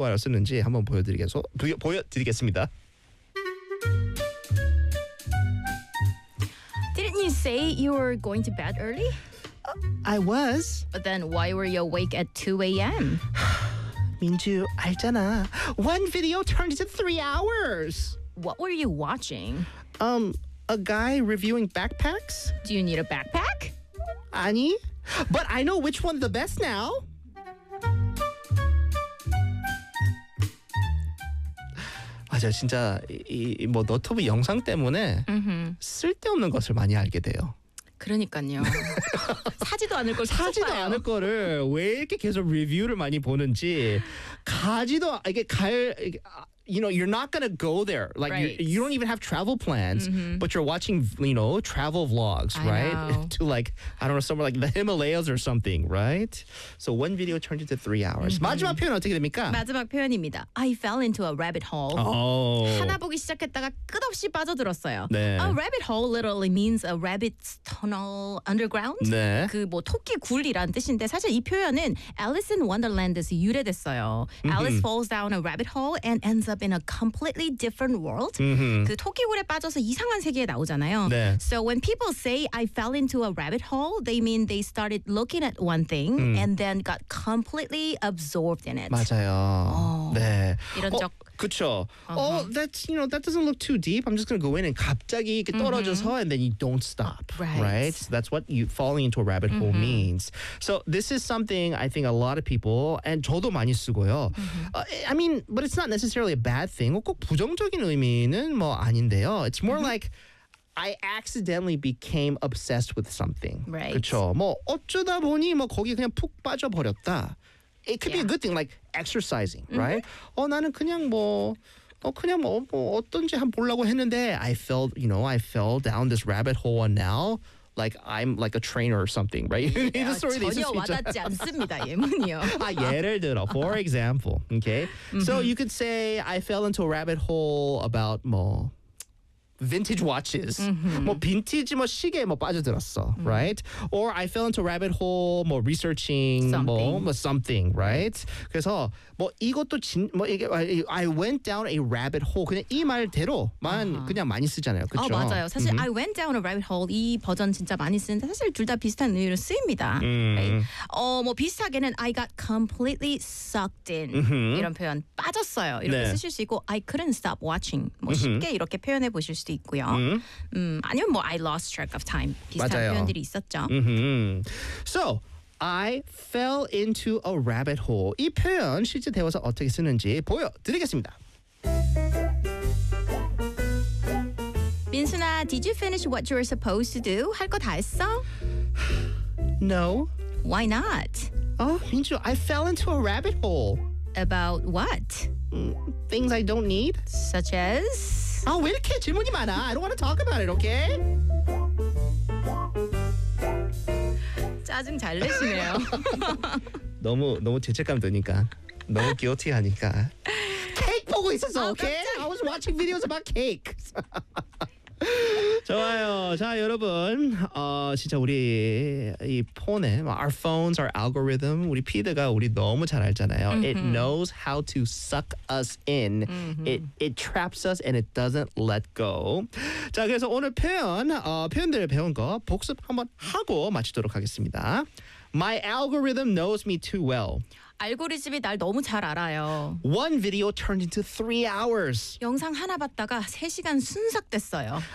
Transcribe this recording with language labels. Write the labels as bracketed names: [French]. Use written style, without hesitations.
[Korean] 뽑아라 쓰는지 한번 보여드리겠습니다. [English] Didn't you say you were going to bed early? I was. But then why were you awake at 2 a.m.? 민주, [Korean] 알잖아. [English] One video turned into 3 hours. What were you watching? A guy reviewing backpacks. Do you need a backpack? 아니, but I know which one's the best now. [Korean] 맞아, 진짜 이 너튜브 영상 때문에 쓸데없는 것을 많이 알게 돼요. 그러니까요. 사지도 않을 걸 사지도 봐요. 않을 거를 왜 이렇게 계속 리뷰를 많이 보는지 가지도 이게 갈 이게, [English] You know, you're not going to go there. Like, right. you don't even have travel plans, mm-hmm. but you're watching, you know, travel vlogs, right? to like, I don't know, somewhere like the Himalayas or something, right? So one video turned into 3 hours. Mm-hmm. [Korean] 마지막 표현 어떻게 됩니까? 마지막 표현입니다. [English] I fell into a rabbit hole. Oh. [Korean] 하나 보기 시작했다가 끝없이 빠져들었어요. 네. [English] A rabbit hole literally means a rabbit's tunnel underground. [Korean] 네. 그 뭐 토끼 굴이라는 뜻인데 사실 이 표현은 Alice in Wonderland에서 유래됐어요. Mm-hmm. [English] Alice falls down a rabbit hole and ends up in a completely different world. Mm-hmm. [Korean] 그 토끼굴에 빠져서 이상한 세계에 나오잖아요. 네. [English] So when people say I fell into a rabbit hole, they mean they started looking at one thing and then got completely absorbed in it. [Korean] 맞아요. Oh. 네. 이런 적 그렇죠. Uh-huh. [English] Oh, that's, you know, that doesn't look too deep. I'm just going to go in and [Korean] 갑자기 이렇게 떨어져서 [English] mm-hmm. and then you don't stop. Right. Right? So that's what you falling into a rabbit hole mm-hmm. means. So this is something I think a lot of people, and [Korean] 저도 많이 쓰고요. Mm-hmm. [English] I mean, but it's not necessarily a bad thing. [Korean] 꼭 부정적인 의미는 뭐 아닌데요. [English] It's more mm-hmm. like I accidentally became obsessed with something. Right. [Korean] 그렇죠. 뭐 어쩌다 보니 뭐 거기 그냥 푹 빠져버렸다. [English] It could be a good thing, like exercising, mm-hmm. right? [Korean] 어, 나는 그냥 뭐, 그냥 뭐, 어떤지 한번 보려고 했는데, [English] I fell down this rabbit hole and now, like, I'm like a trainer or something, right? [Korean] Yeah, 전혀 와닿지 않습니다, 예문이요. 아, 예를 들어, [English] for example, okay? Mm-hmm. So you could say, I fell into a rabbit hole about 뭐, vintage watches. Mm-hmm. [Korean] 뭐 빈티지 뭐 시계 뭐 빠져들었어. [English] Mm-hmm. Right? Or I fell into a rabbit hole more 뭐 researching something. 뭐 something, right? [Korean] 그래서 뭐 이것도 진, 뭐 이게 [English] I went down a rabbit hole. [Korean] 그냥 이 말대로만 uh-huh. 그냥 많이 쓰잖아요. 그렇죠? 어, 맞아요. 사실 mm-hmm. [English] I went down a rabbit hole [Korean] 이 버전 진짜 많이 쓰는데 사실 둘 다 비슷한 의미로 쓰입니다. Mm-hmm. [English] Right? [Korean] 어, 뭐 비슷하게는 [English] I got completely sucked in. Mm-hmm. [Korean] 이런 표현 빠졌어요. 이렇게 네. 쓰실 수 있고 [English] I couldn't stop watching. [Korean] 뭐 쉽게 mm-hmm. 이렇게 표현해 보실 수 있고요. Mm-hmm. 아니면 뭐 [English] I lost track of time 비슷한 [Korean] 맞아요. 표현들이 있었죠. [English] Mm-hmm. So I fell into a rabbit hole. [Korean] 이 표현 실제 대화에서 어떻게 쓰는지 보여드리겠습니다. [English] 민순아, did you finish what you were supposed to do? [Korean] 할 거 다 했어? [English] No. Why not? Oh, 민주, I fell into a rabbit hole. About what? Things I don't need. Such as? [Korean] 아, 왜 이렇게 질문이 많아? [English] I don't want to talk about it, okay? [Korean] 짜증 잘 내시네요. 너무 죄책감 드니까. 너무 guilty 하니까. 케이크 보고 있었어, 아, okay? 깜짝이야. [English] I was watching videos about cakes. [Korean] 좋아요. 자, 여러분. 진짜 우리 이 폰에 [English] our phones, our algorithm, [Korean] 우리 피드가 우리 너무 잘 알잖아요. Mm-hmm. [English] It knows how to suck us in. Mm-hmm. It traps us and it doesn't let go. [Korean] 자, 그래서 오늘 표현, 표현들을 배운 거 복습 한번 하고 마치도록 하겠습니다. [English] My algorithm knows me too well. [Korean] 알고리즘이 날 너무 잘 알아요. [English] One video turned into 3 hours. [Korean] 영상 하나 봤다가 3시간 순삭됐어요.